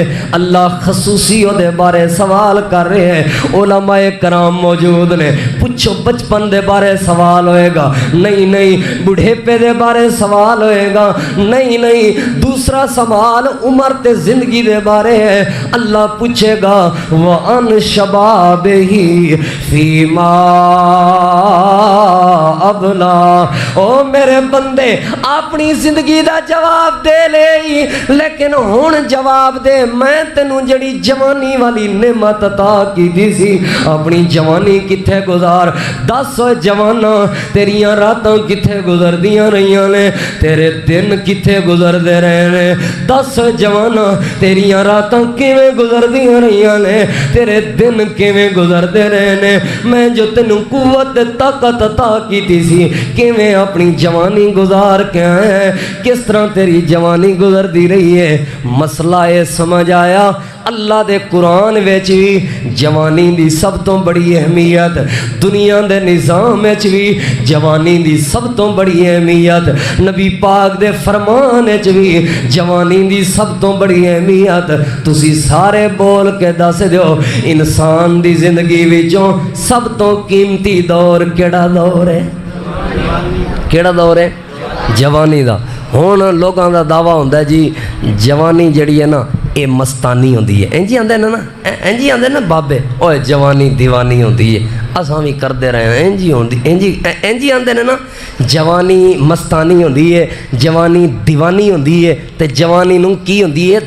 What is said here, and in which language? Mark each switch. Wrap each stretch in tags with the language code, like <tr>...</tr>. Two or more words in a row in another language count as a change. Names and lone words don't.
<pa>اللہ خصوصی دے بارے سوال کر رہے ہیں۔ علماء کرام موجود نے، پوچھو بچپن دے بارے سوال ہوئے گا، نہیں بڑھیپے دے بارے سوال ہوئے گا، نہیں دوسرا سوال عمر تے زندگی دے بارے ہے۔ اللہ پوچھے گا</pa> <ar>وَأَنْ شَبَابِهِ فِيمَا ابلا۔</ar> <pa>او میرے بندے اپنی زندگی دا جواب دے لے، لیکن ہون جواب دے میں تینوں جڑی جوانی والی نعمت عطا کی دی سی اپنی جوانی کتھے گزار؟ دس جوانا تیریاں راتاں کتھے گزر دیاں رہیاں نے، تیرے دن کتھے گزر دے رہے نے؟ دس جوانا تیریاں راتاں کیویں گزر دیاں رہیاں نے، تیرے دن کیویں گزر دے رہے نے؟ میں جو تینوں قوت طاقت عطا کی دی سی کیویں اپنی جوانی گزار کے آئے ہیں؟ کس طرح تیری جوانی گزر دی رہی ہے؟ مسئلہ یہ سمجھ آیا اللہ دے قرآن وچ بھی جوانی دی سب تو بڑی اہمیت، دنیا دے نظام وچ بھی جوانی دی سب تو بڑی اہمیت، نبی پاک دے فرمان وچ بھی جوانی دی سب تو بڑی اہمیت۔ تسی سارے بول کے دس دیو انسان دی زندگی وچوں سب تو قیمتی دور کیڑا دور ہے؟ کیڑا دور ہے؟ جوانی دا۔ ہون لوگاں دا دعویٰ ہوندا ہے جی جوانی جڑی ہے نا اے مستانی ہوندی ہے، انجی آندے نا انجی آندے نا بابے اوے جوانی دیوانی ہوندی ہے، اساں بھی کردے رہے ہیں انجی ہوندی انجی آندے نا جوانی مستانی ہوندی ہے، جوانی دیوانی ہوندی ہے، تے جوانی نوں کی ہوندی ہے؟</pa>